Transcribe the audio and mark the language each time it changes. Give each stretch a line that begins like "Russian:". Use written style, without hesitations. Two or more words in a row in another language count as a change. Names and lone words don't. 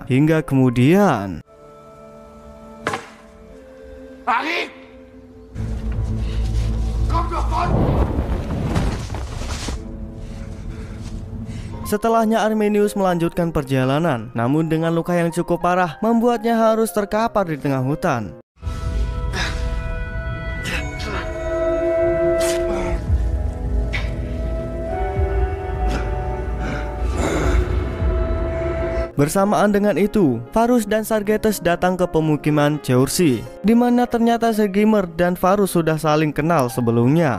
Indonesian: Hingga kemudian
German: Harry! Komm doch ran!
Indonesian: setelahnya Arminius melanjutkan perjalanan, namun dengan luka yang cukup parah membuatnya harus terkapar di tengah hutan. Bersamaan dengan itu, Varus dan Sargetes datang ke pemukiman Chaucer, di mana ternyata Sergimer dan Varus sudah saling kenal sebelumnya.